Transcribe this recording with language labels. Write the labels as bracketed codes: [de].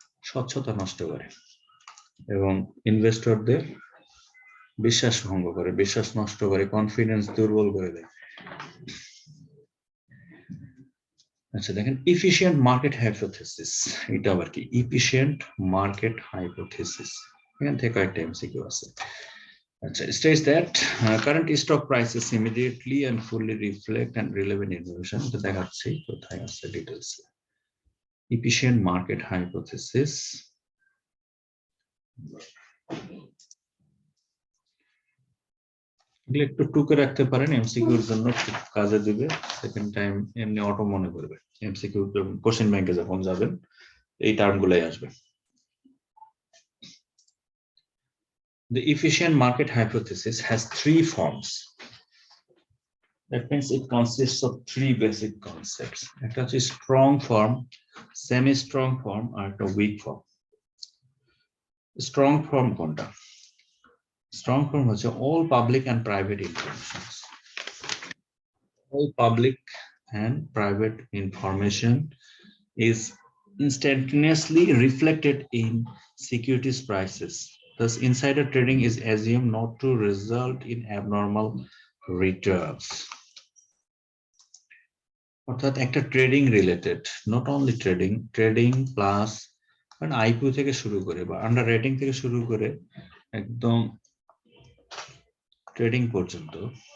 [bn] স্বচ্ছতা নষ্ট করে এবং ইনভেস্টরদের বিশ্বাস ভঙ্গ করে, বিশ্বাস নষ্ট করে, কনফিডেন্স দুর্বল করে দেয়। আচ্ছা দেখেন, এফিশিয়েন্ট মার্কেট হাইপোথিসিস, এটা আবার কি? এফিশিয়েন্ট মার্কেট হাইপোথিসিস, এখান থেকে একটা এমসিকিউ আছে। [en] It states that current stock prices immediately and fully reflect and relevant information. [bn] তো দেখাচ্ছি কোথায় আছে details. Efficient market hypothesis. এগুলো একটু টুকে রাখতে পারেন, এমসিকিউর জন্য খুব কাজে দিবে। সেকেন্ড টাইম এমনি অটো মনে করবে, এমসিকিউ কোশ্চেন ব্যাংকে যখন যাবেন এই টার্মগুলাই আসবে। [en] The efficient market hypothesis has three forms. That means it consists of three basic concepts. [bn] একটা হচ্ছে strong form, semi-strong form, আর একটা weak form. Strong form কোনটা? [en] Strong form হচ্ছে all public and private information. All public and private information is instantaneously reflected in securities prices. Thus, insider trading is assumed not to result in abnormal returns. [bn] অর্থাৎ একটা trading related, not only trading plus IPO থেকে শুরু করে বা under rating থেকে শুরু করে একদম ট্রেডিং পর্যন্ত